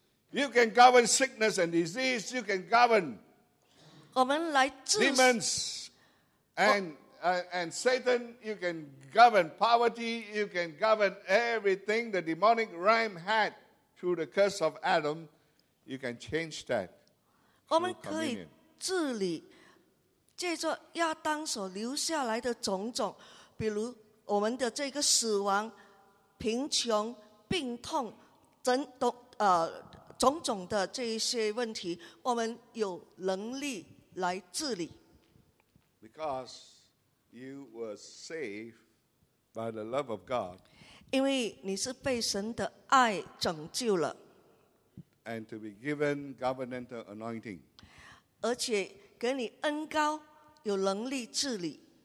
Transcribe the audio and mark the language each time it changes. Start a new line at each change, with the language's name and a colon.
English: You can govern sickness and disease. You can govern.
Chinese: 我们来自行。
English: Demons and Satan, you can govern poverty, you can govern everything the demonic realm had through the curse of Adam, you can change that.
Chinese: 我们可以治理借着亚当所留下来的种种，比如我们的这个死亡、贫穷、病痛等等种种的这一些问题，我们有能力来治理。
English: Because you were saved by the love of God.
Chinese: 因为你是被神的爱拯救了。
English: And to be given governmental anointing.
Chinese: 而且给你恩膏，有能力治理。